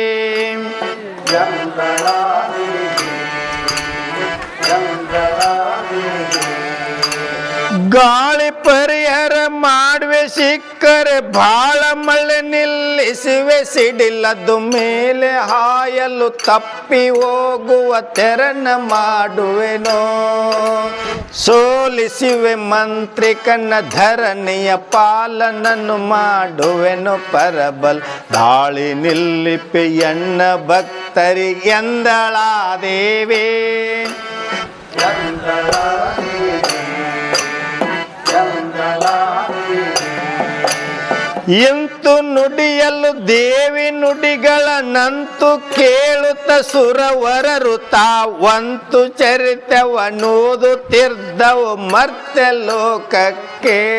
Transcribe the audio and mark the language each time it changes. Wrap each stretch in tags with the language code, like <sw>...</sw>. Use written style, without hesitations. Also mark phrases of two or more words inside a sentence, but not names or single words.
<kn>ಗಾಳಿ ಪರಿಹರ ಮಾಡುವೆ ಸಿಕ್ಕರೆ ಬಾಳ ಮಳೆ ನಿಲ್ಲಿಸುವೆ ಸಿಡಿಲದು ಮೇಲೆ ಹಾಯಲು ತಪ್ಪಿ ಹೋಗುವ ತೆರನ ಮಾಡುವೆನೋ ಸೋಲಿಸುವೆ ಮಂತ್ರಿಕನ ಧರಣಿಯ ಪಾಲನನ್ನು ಮಾಡುವೆನು ಪರಬಲ್ ದಾಳಿ ನಿಲ್ಲಿಪೆ ಎನ್ನ ಭಕ್ತರಿ ಎಂದಳಾದೇವಿ ಇಂತು ನುಡಿಯಲು ದೇವಿ ನುಡಿಗಳ ನಂತು ಕೇಳುತ್ತ ಸುರವರರು ತಾವಂತು ಚರಿತವನೋದುತ್ತಿರ್ದವು ಮರ್ತ್ಯ ಲೋಕಕ್ಕೆ</kn>